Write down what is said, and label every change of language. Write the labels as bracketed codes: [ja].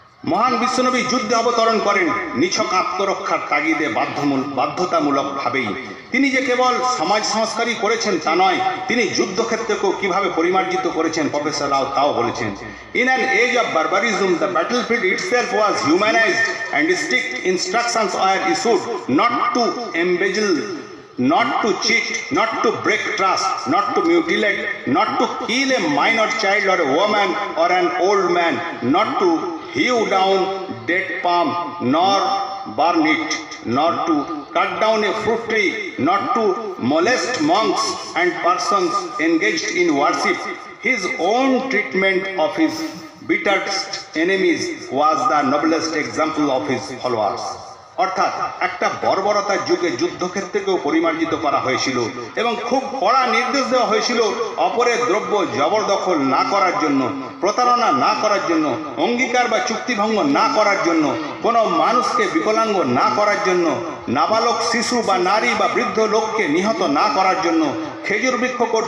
[bn] মহান বিশ্বনবী যুদ্ধে অবতরণ করেন নিছক আত্মরক্ষার তাগিদে বাধ্যতামূলকভাবেই। তিনি যে কেবল সমাজ সংস্কারই করেছেন তা নয়, তিনি যুদ্ধক্ষেত্রকেও কিভাবে পরিমার্জিত করেছেন প্রফেসর রাও তাও বলেছেন। [en] In an age of barbarism the battlefield itself was humanised and strict instructions were issued not to embezzle, not to cheat, not to break trust, not to mutilate, not to kill a minor child or a woman or an old man, not to hew down dead palm, nor burn it, nor to cut down a fruit tree, not to molest monks and persons engaged in worship. His own treatment of his bitterest enemies was the noblest example of his followers. [bn] অর্থাৎ একটা বর্বরতার যুগে যুদ্ধক্ষেত্রকেও পরিমার্জিত করা হয়েছিল এবং খুব কড়া নির্দেশ দেওয়া হয়েছিল অপরের দ্রব্য জবরদখল না করার জন্য, প্রতারণা না করার জন্য, অঙ্গীকার বা চুক্তিভঙ্গ না করার জন্য, কোনো মানুষকে বিকলাঙ্গ না করার জন্য, নাবালক শিশু বা নারী বা বৃদ্ধ লোককে নিহত না করার জন্য, খেজুর বৃক্ষ